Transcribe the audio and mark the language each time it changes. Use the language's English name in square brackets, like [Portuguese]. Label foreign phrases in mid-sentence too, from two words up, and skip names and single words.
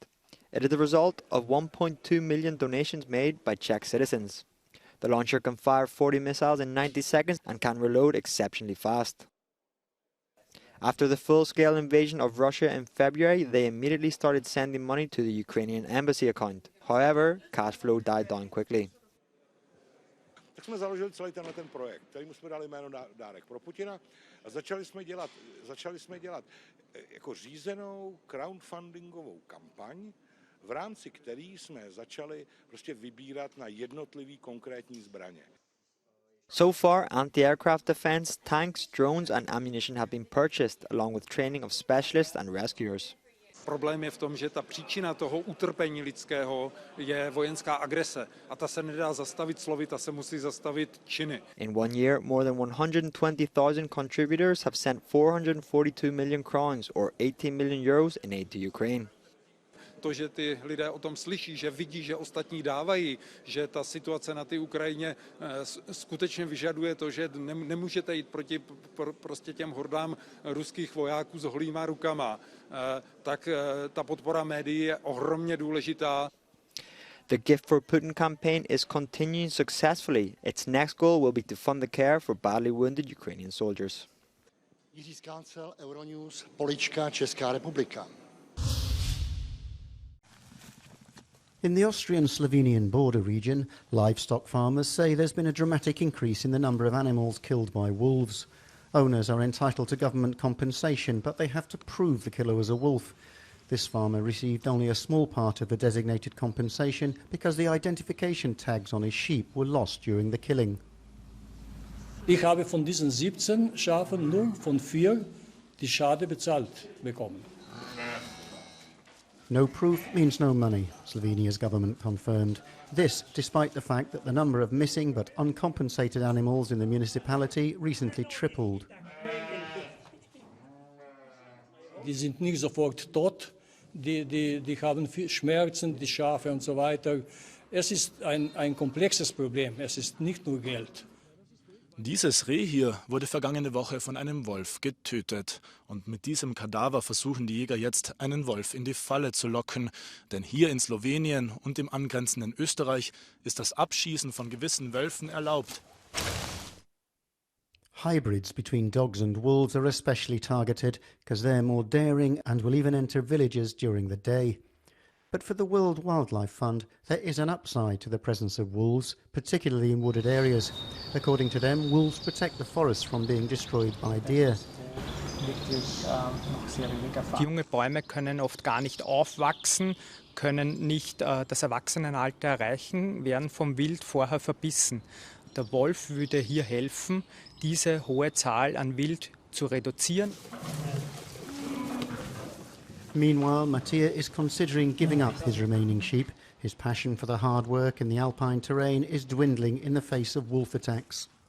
[English] It is the result of 1.2 million donations made by Czech citizens. The launcher can fire 40 missiles in 90 seconds and can reload exceptionally fast. After the full-scale invasion of Russia in February, they immediately started sending money to the Ukrainian embassy account. However, cash flow died down quickly. [Czech] Tak jsme založili celý ten projekt, kterému jsme dali jméno Dárek pro Putina a začali jsme dělat jako řízenou crowdfundingovou kampaň, v rámci které jsme začali prostě vybírat na jednotlivé konkrétní zbraně. [English] So far, anti-aircraft defense, tanks, drones and ammunition have been purchased, along with training of specialists and rescuers. [Czech] Problém je v tom, že ta příčina toho utrpení lidského je vojenská agrese a ta se nedá zastavit slovy, ta se musí zastavit činy. [English] In 1 year, more than 120,000 contributors have sent 442 million crowns or 18 million euros in aid to Ukraine. [Czech] To, že ty lidé o tom slyší, že vidí, že ostatní dávají, že ta situace na té Ukrajině skutečně vyžaduje to, že nemůžete jít proti prostě těm hordám ruských vojáků s holýma rukama, tak ta podpora médií je ohromně důležitá. [English] The Gift for Putin campaign is continuing successfully. Its next goal will be to fund the care for badly wounded Ukrainian soldiers. [Czech] Jiří Skácel, Euronews, Polička, Česká republika. [English] In the Austrian-Slovenian border region, livestock farmers say there's been a dramatic increase in the number of animals killed by wolves. Owners are entitled to government compensation, but they have to prove the killer was a wolf. This farmer received only a small part of the designated compensation because the identification tags on his sheep were lost during the killing. [German] Ich habe von diesen 17 Schafen nur von 4 die Schade bezahlt bekommen. [English] No proof means no money, Slovenia's government confirmed. This, despite the fact that the number of missing but uncompensated animals in the municipality recently tripled. [German] Die sind nicht sofort tot, die haben viel Schmerzen, die Schafe und so weiter. Es ist ein komplexes Problem, es ist nicht nur Geld. Dieses Reh hier wurde vergangene Woche von einem Wolf getötet. Und mit diesem Kadaver versuchen die Jäger jetzt, einen Wolf in die Falle zu locken. Denn hier in Slowenien und im angrenzenden Österreich ist das Abschießen von gewissen Wölfen erlaubt. [English] Hybrids between dogs and wolves are especially targeted because they're more daring and will even enter villages during the day. But for the World Wildlife Fund, there is an upside to the presence of wolves, particularly in wooded areas. According to them, wolves protect the forests from being destroyed by deer. [German] Junge Bäume können oft gar nicht aufwachsen, können nicht das Erwachsenenalter erreichen, werden vom Wild vorher verbissen. Der Wolf würde hier helfen, diese hohe Zahl an Wild zu reduzieren. [English] Meanwhile, Mattia is considering giving up his remaining sheep. His passion for the hard work in the alpine terrain is dwindling in the face of wolf attacks.